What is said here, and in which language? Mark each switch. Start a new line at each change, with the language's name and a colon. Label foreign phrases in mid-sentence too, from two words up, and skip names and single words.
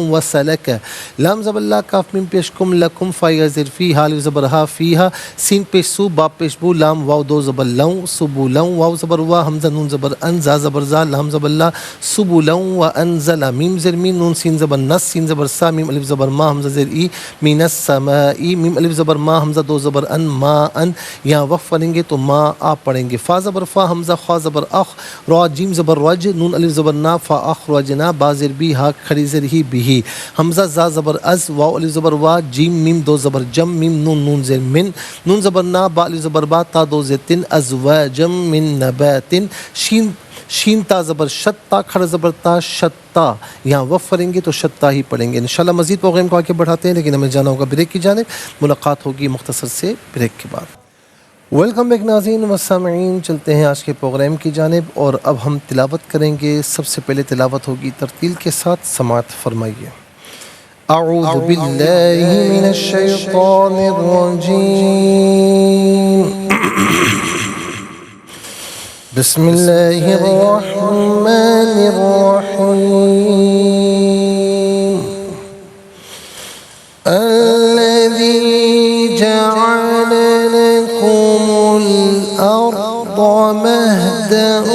Urdu: و سلک، لام زبر لا، کاف میم پیش کم، لکم، فا یا زیر فی، حال زبر ہا، فیہا، سین پیش سو، با پیش بو، لام واو دو زبر لوں، سبولوں، واو زبر وا، حمزہ نون زبر ان، زا زبر زا، لام زبر لا، سبولوں و انزل، میم زیر مین، نون سین زبر نس، سین زبر سا، میم الف زبر ما، حمزہ زیر ای،
Arabic: من السماء،
Urdu: میم الف زبر ما، حمزہ دو زبر ان، ما ان، یہاں وقف پڑھیں گے تو ما آ پڑھیں گے۔ فا زبر فا، حمزہ خا زبر اخ، را جیم زبر رج، نون الف زبر نا،
Arabic: فا اخرجنا،
Urdu: با زیر بی، ہا کھڑی زیر ہی بھی، حمزہ زا زبر از، واو الف زبر وا، جیم میم دو زبر جم، میم نون نون زیر من، نون زبر نا، با الف زبر با، تا دو زیر تن،
Arabic: ازواجم من نبات،
Urdu: شین تا زبر شتا، کھڑا زبر تا، شتا، یہاں وقف کریں گے تو شتا ہی پڑھیں گے۔ انشاءاللہ مزید پروگرام کو آگے بڑھاتے ہیں، لیکن ہمیں جانا ہوگا بریک کی جانب، ملاقات ہوگی مختصر سے بریک کے بعد۔
English: welcome back
Urdu: ناظرین و سامعین، چلتے ہیں آج کے پروگرام کی جانب، اور اب ہم تلاوت کریں گے۔ سب سے پہلے تلاوت ہوگی ترتیل کے ساتھ، سماعت فرمائیے۔
Arabic: اعوذ باللہ من الشیطان الرجیم، بسم اللہ الرحمن الرحیم، الذی جعل لکم الارض مہدا